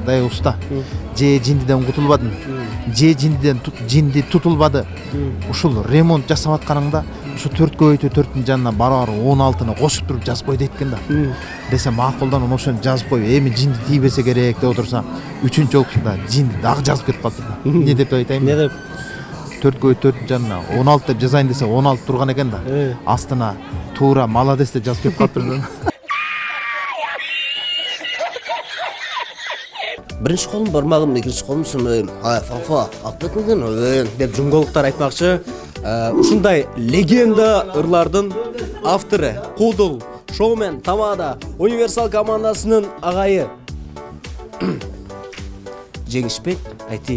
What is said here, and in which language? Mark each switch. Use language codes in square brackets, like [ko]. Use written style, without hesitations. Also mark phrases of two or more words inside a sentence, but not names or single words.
[ky] Дай уста, же жиндиден кутулбадың, же жинди тутулбады. Ушул ремонт жасап атканыңда ушу 4x4-түн жанына барабар 16-ны кошуп туруп жазып кой дейт экен да. Десе макулдан ошону жазып кой. Эми жинди тийбесе керек деп отурса 3-чү жолусунда жинди дагы жазып кетип калды. Не деп айтайын? Не деп? 4x4 жанына 16 деп жазайын десе 16 турган экен да. Астына туура молодец деп жазып кетип калыптыр. Биринчи колум бармагым, экинчи колум фафа аптекуден деп жунголуктар айтмакчы. Ушундай легенда ырлардын автору, кудул, шоумен, тамада, универсал командасынын агайы Жеңишбек Айтиев.